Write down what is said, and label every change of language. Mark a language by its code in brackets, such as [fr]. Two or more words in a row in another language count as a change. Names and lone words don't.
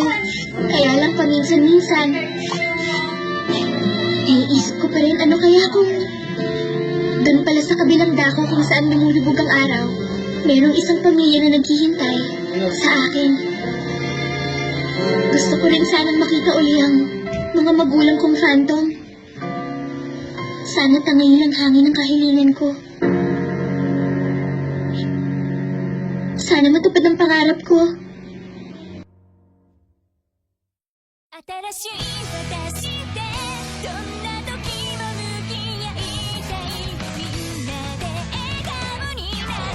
[tl] Kaya lang paminsan-minsan, naiisip ko pa rin ano kaya kung doon pala sa kabilang dako kung saan lumulubog ang araw, merong isang pamilya na naghihintay sa akin. Gusto ko rin sanang makita uli ang mga magulang kong phantom. Sana tangayin ang hangin ng kahilingan ko. Sana matupad ang pangarap ko. [ja] 新しい私でどんな時も向き合いたいみんなで笑顔にな